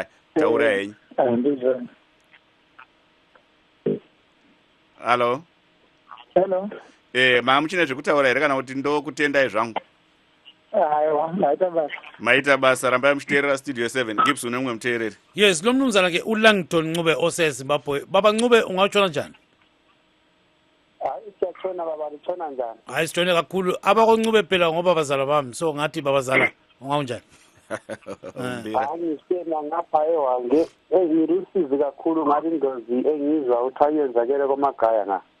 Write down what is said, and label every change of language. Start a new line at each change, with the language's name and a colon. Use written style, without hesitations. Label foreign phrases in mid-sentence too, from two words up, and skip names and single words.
Shona: Taura henyu. Hello. Hello. Muchine zvekutaura here kana kuti ndo kutendai zvangu? Aiwa, maita basa. Rambai muchiteerera Studio 7. Gibbs une mumwe muteereri.
North Ndebele: Yes, lo mnumzana ke uLangton Ncube oseZimbabwe. Baba Ncube ungawutshona njani? Siyatshona baba, litshona njani? Hayi sitshone kakhulu. AbakoNcube phela ngoba bazala bami, so ngathi babazala ungawunjani? Hayi siyena ngapha ewange ezirusizi kakhulu ngathi ingozi engizwa ukuthi ayenzakele koMagaya na.